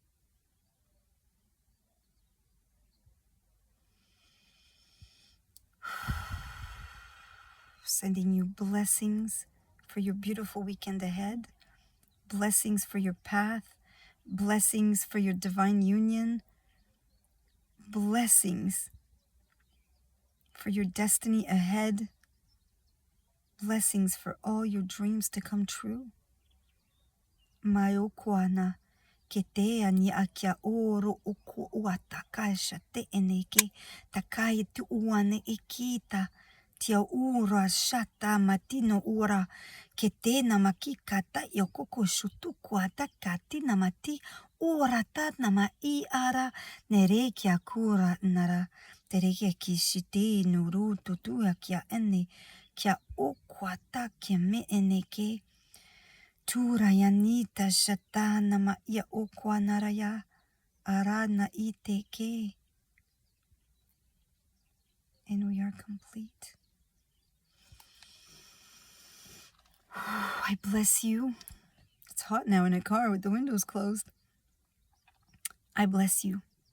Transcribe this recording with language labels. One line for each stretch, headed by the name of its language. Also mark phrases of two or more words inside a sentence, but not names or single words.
English: Sending you blessings for your beautiful weekend ahead, blessings for your path, blessings for your divine union, blessings for your destiny ahead, blessings for all your dreams to come true. Maiokuana ke te ani akia oro oku ua takaisha te eneke takai tu uane ikita tia ura shata matino ura ke te namakika ta yokoko shutukua takati namati ura ta nama I ara nere kia kura nara tereke kishite nuru tutua kia ene kia okua ta kia me eneke Turayanita shatana ma ia okwa naraya arana iteke. And we are complete. I bless you. It's hot now in a car with the windows closed. I bless you.